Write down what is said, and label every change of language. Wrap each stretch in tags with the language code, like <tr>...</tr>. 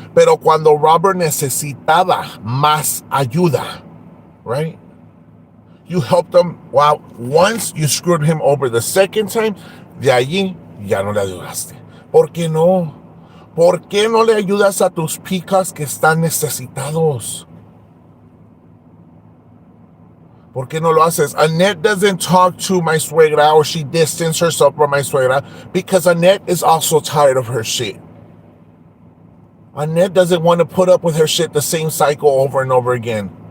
<es>Pero cuando Robert necesitaba más ayuda, right?</es> <en>You helped him. Wow, once you screwed him over. The second time,</en> <es>de allí ya no le ayudaste. ¿Por qué no? ¿Por qué no le ayudas a tus picas que están necesitados? ¿Por qué no lo haces?</es> <en>Annette doesn't talk to my suegra, or she distanced herself from my suegra because Annette is also tired of her shit. Annette doesn't want to put up with her shit, the same cycle over and over again.</en>